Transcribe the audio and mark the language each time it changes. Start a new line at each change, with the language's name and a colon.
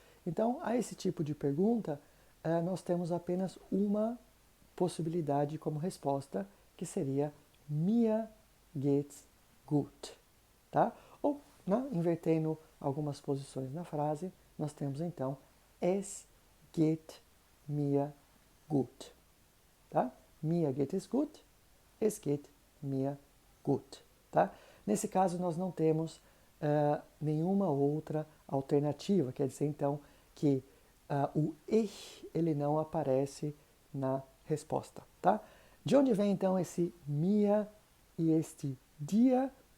Portuguese: Então, a esse tipo de pergunta, nós temos apenas uma possibilidade como resposta, que seria
German: mir geht's gut,
Portuguese: tá? Ou, né, invertendo algumas posições na frase, nós temos então
German: es geht mir gut,
Portuguese: tá?
German: Mir geht es gut, es geht mir gut, tá?
Portuguese: Nesse caso, nós não temos nenhuma outra alternativa, quer dizer, então, que o ich, ele não aparece na resposta, tá? De onde vem, então, esse mir e este dir?